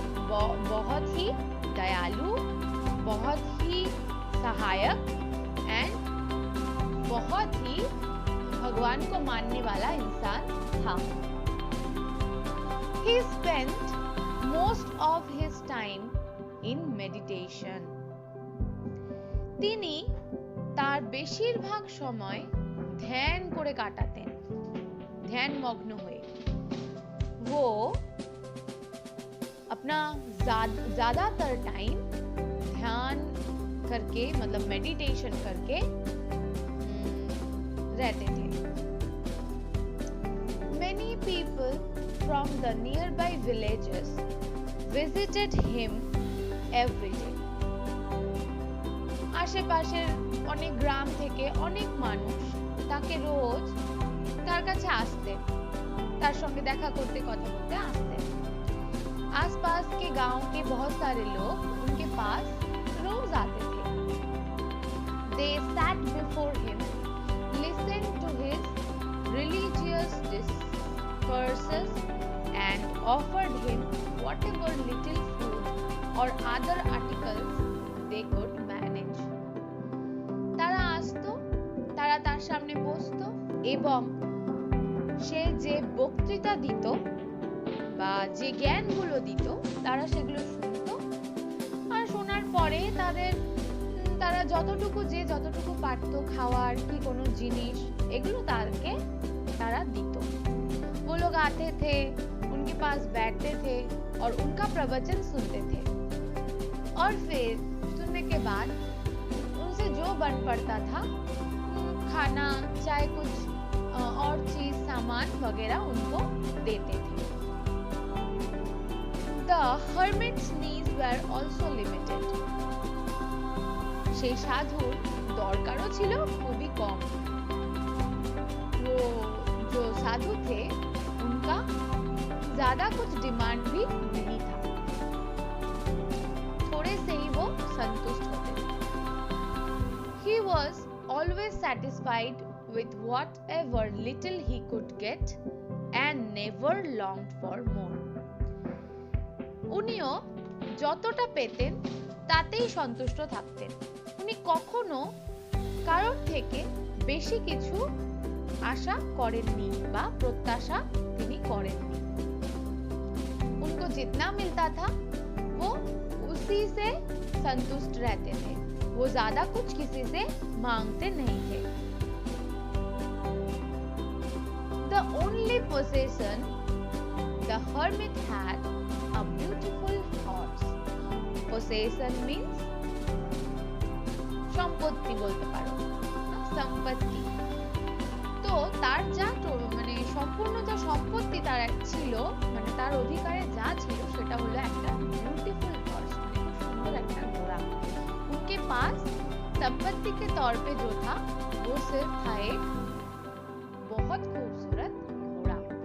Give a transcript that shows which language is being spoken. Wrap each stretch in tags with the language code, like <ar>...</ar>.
<hi>वो बहुत ही दयालु, बहुत ही सहायक एंड बहुत ही भगवान को मानने वाला इंसान था।</hi> <en>He spent most of his time in meditation.</en> <bn>তিনি তার বেশিরভাগ সময় ধ্যান করে কাটাতেন,</bn> <hi>ध्यान मग्न हुए। वो अपना ज्यादातर टाइम ध्यान करके मतलब मेडिटेशन करके रहते थे।</hi> <en>Many people from the nearby villages visited him every day.</en> <bn>আশেপাশের অনেক গ্রাম থেকে অনেক মানুষ তাকে রোজ তার কাছে আসতেন, তার সঙ্গে দেখা করতে, কথা বলতে আসতেন।</bn> <hi>आसपास के गांव के बहुत सारे लोग उनके पास रोज आते थे।</hi> <en>They sat before him, listened to his religious discourses and offered him whatever little food or other articles they could manage.</en> <bn>তারা আসতো, তারা তার সামনে বসতো এবং সে যে বক্তৃতা দিত বা যে জ্ঞানগুলো দিত তারা সেগুলো শুনতো। আর শোনার পরে তারা যতটুকু পারতো খাওয়ার কি কোনো জিনিস এগুলো তারা দিত।</bn> <hi>वो लोग आते थे, उनके पास बैठते थे और उनका प्रवचन सुनते थे और फिर सुनने के बाद उनसे जो बन पड़ता था खाना, चाहे कुछ और चीज सामान वगैरह उनको देते थे।</hi> <en>The hermit's needs were also limited.</en> <bn>সেই সাধুর দরকারও ছিল খুবই কম।</bn> <hi>वो जो साधु थे उनका ज्यादा कुछ डिमांड भी नहीं था, थोड़े से ही वो संतुष्ट होते थे।</hi> <en>He was always satisfied with whatever little he could get and never longed for more.</en> <bn>উনিও যতটা পেতেন তাতেই সন্তুষ্ট থাকতেন। উনি কখনো কারোর থেকে বেশি কিছু আশা করেননি বা প্রত্যাশা তিনি করেননি।</bn> <hi>उनको जितना मिलता था वो उसी से संतुष्ट रहते थे, वो ज्यादा कुछ किसी से मांगते नहीं थे।</hi> <en>The only possession the hermit had a beautiful horse. Possession means</en> <bn>সম্পত্তি বলতে পারো, সম্পত্তি। তো তার যা মানে সম্পূর্ণ যা সম্পত্তি তার ছিল, মানে তার অধিকারে যা ছিল সেটা হলো একটা বিউটিফুল হর্স, মানে খুব সুন্দর একটা ঘোড়া।</bn> <hi>उनके पास संपत्ति के तौर पे जो था वो सिर्फ था एक बहुत खूबसूरत घोड़ा।</hi>